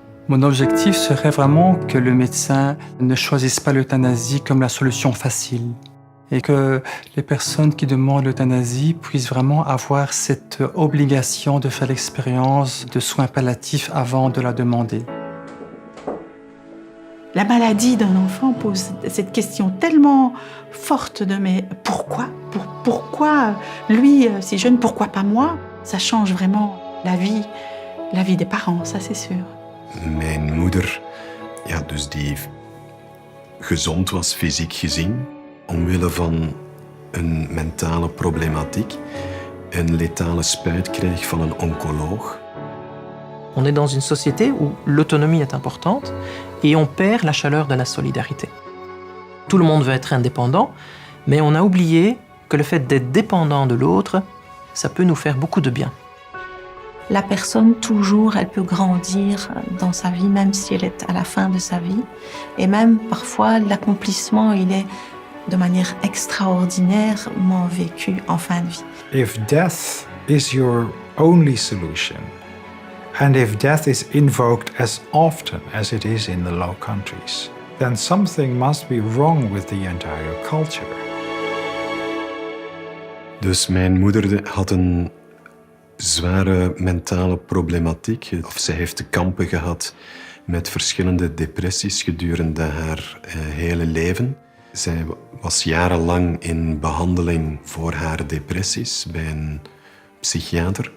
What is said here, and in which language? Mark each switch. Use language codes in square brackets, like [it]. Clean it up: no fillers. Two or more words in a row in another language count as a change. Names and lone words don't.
[fr] Mon objectif serait vraiment que le médecin ne choisisse pas l'euthanasie comme la solution facile et que les personnes qui demandent l'euthanasie puissent vraiment avoir cette obligation de faire l'expérience de soins palliatifs avant de la demander. La maladie d'un enfant pose cette question tellement forte de mais pourquoi ? Pourquoi lui si jeune, pourquoi pas moi ? Ça change vraiment la vie des parents, ça c'est sûr. [nl] Mijn moeder, ja, dus die gezond was fysiek gezien, omwille van een mentale problematiek, een letale spuit kreeg van een oncoloog. [fr] On est dans une société où l'autonomie est importante et on perd la chaleur de la solidarité. Tout le monde veut être indépendant, mais on a oublié que le fait d'être dépendant de l'autre, ça peut nous faire beaucoup de bien. La personne, toujours, elle peut grandir dans sa vie, même si elle est à la fin de sa vie. Et même, parfois, l'accomplissement, il est de manière extraordinairement vécu en fin de vie. [en] If death is your only solution, and if death is invoked as often as it is in the Low Countries, then something must be wrong with the entire culture. [nl] Dus mijn moeder had een zware mentale problematiek. Zij heeft te kampen gehad met verschillende depressies gedurende haar hele leven. Zij was jarenlang in behandeling voor haar depressies bij een psychiater.